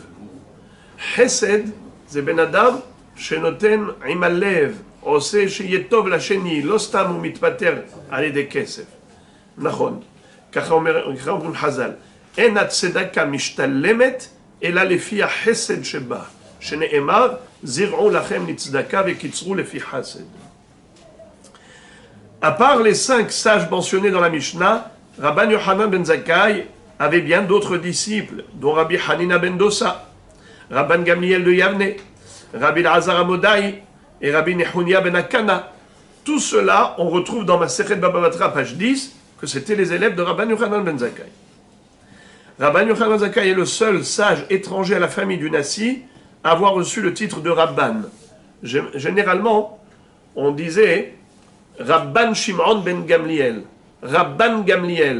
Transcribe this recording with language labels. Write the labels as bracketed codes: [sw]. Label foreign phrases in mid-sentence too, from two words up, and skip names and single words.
[he] חסד זה בן אדם שנותן עם הלב, עושה שיהיה טוב לשני, לא סתם הוא מתפטר על ידי כסף. נכון, ככה אומרים חז"ל, אין הצדקה משתלמת אלא לפי החסד שבה, שנאמר זרעו לכם לצדקה וקיצרו לפי חסד. [fr] À part les 5 sages mentionnés dans la Mishnah, Rabban Yochanan ben Zakkai avait bien d'autres disciples, dont Rabbi Hanina ben Dosa, Rabban Gamliel de Yavne, Rabbi Elazar Amodai et Rabbi Nehunia ben Akana. Tout cela, on retrouve dans Masechet Baba Batra, page 10, que c'était les élèves de Rabban Yochanan ben Zakkai. Rabban Yochanan ben Zakkai est le seul sage étranger à la famille du Nassi à avoir reçu le titre de Rabban. Généralement, on disait Rabban Shimon ben Gamliel, Rabban Gamliel.